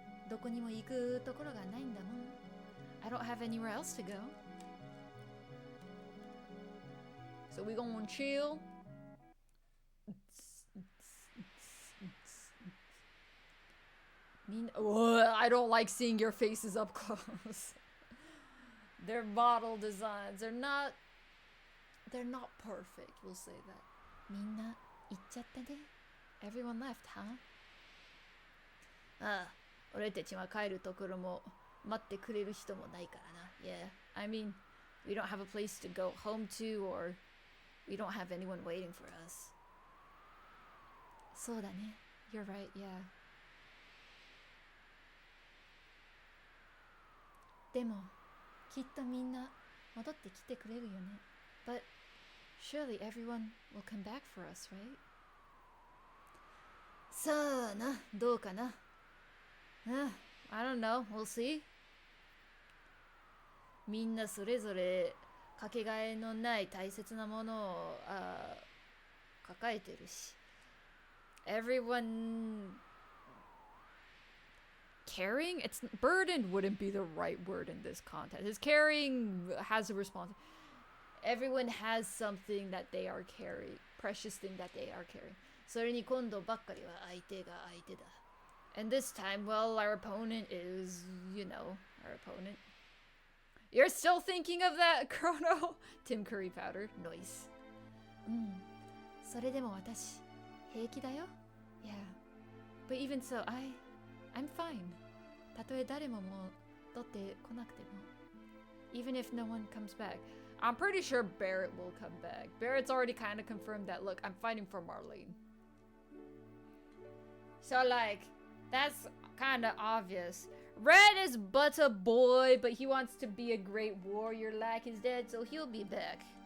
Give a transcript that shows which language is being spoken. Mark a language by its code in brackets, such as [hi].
[ja] どこにも行くところがないんだもん. [en] I don't have anywhere else to go. So we gonna chill. I don't like seeing your faces up close. They're model designs. They're not perfect. We'll say that. [ja] みんな行っちゃったね. [en] Everyone left, huh? [ja] ああ、俺たちは帰るところも待ってくれる人もないからな. [en] Yeah, I mean, we don't have a place to go home to, or we don't have anyone waiting for us. [ja] そうだね. [en] You're right, yeah. [ja] でもきっとみんな戻ってきてくれるよね. [en] But surely everyone will come back for us, right? [ja] さあな、どうかな. [en] I don't know, we'll see. [ja] みんなそれぞれかけがえのない大切なものを抱えてるし. [en] Everyone carrying? It's burdened wouldn't be the right word in this context. His carrying has a response. Everyone has something that they are carrying, precious thing that they are carrying. [ja] それに今度ばっかりは相手が相手だ. [en] And this time, well, our opponent is, you know, our opponent. You're still thinking of that, Chrono? Tim Curry Powder. Nice. [ja] それでも私平気だよ. [en] Yeah. But even so, I'm fine. たとえ誰も戻ってこなくても. Even if no one comes back. I'm pretty sure Barrett will come back. Barrett's already kind of confirmed that, look, I'm fighting for Marlene. So, like, that's kind of obvious. Red is but a boy, but he wants to be a great warrior like his dad, so he'll be back.